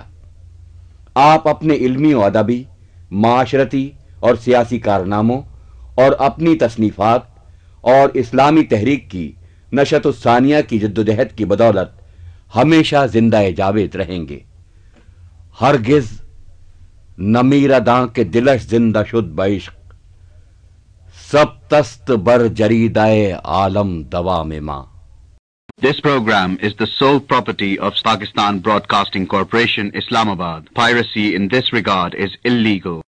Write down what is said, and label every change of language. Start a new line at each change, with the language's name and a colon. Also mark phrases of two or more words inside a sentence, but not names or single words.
Urdu: آپ اپنے علمی و ادبی، معاشرتی اور سیاسی کارناموں اور اپنی تصنیفات اور اسلامی تحریک کی نشت الثانیہ کی جدوجہد کی بدولت ہمیشہ زندہ جاوید رہیں گے.
Persian: ہرگز نمیر داں کے دلش زندہ شد بعشق، سب تست بر جریدائے عالم دوام ماں.
English: This program is the sole property of Pakistan Broadcasting Corporation, Islamabad. Piracy in this regard is illegal.